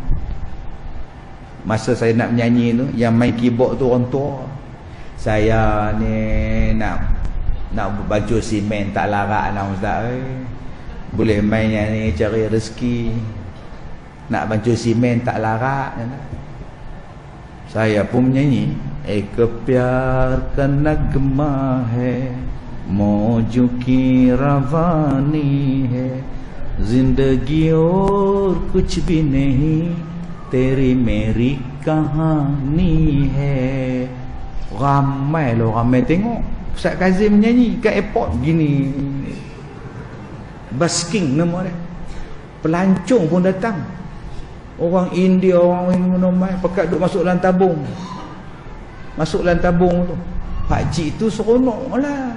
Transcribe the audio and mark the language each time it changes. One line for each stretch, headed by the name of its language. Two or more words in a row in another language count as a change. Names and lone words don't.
Malay: Masa saya nak menyanyi tu, yang main keyboard tu orang tua. Saya ni nak baju simen tak larat lah ustaz. Boleh main yang ni cari rezeki. Nak baju simen tak larat. Saya pun menyanyi.
Hindi: एक प्यार का नगमा है, मौजों की रवानी है, जिंदगी और कुछ भी नहीं, तेरी मेरी कहानी है.
Malay: Ramai tengok Ustaz Kazim menyanyi kat airport gini. Basking nama dia. Pelancong pun datang. Orang India, orang mana pakat duk masuk dalam tabung. Masuk dalam tabung tu. Pakcik tu seronok lah.